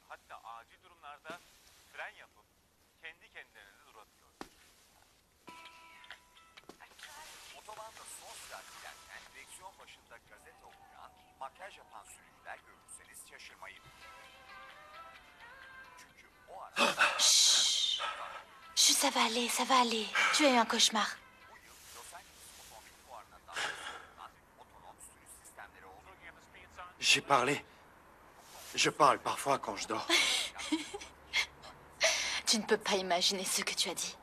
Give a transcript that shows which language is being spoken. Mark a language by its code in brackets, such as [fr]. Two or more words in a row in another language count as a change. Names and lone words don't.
[tr] Hatta acil durumlarda fren yapıp kendi kendilerine de durabiliyor. Otobanda son sürat giderken direksiyon başında gazete okuyan, makyaj yapan sürücüler görürseniz şaşırmayın. Çünkü o ara... [fr] Chut, ça va aller, ça va aller. Tu as eu un cauchemar. J'ai parlé. Je parle parfois quand je dors. Tu ne peux pas imaginer ce que tu as dit.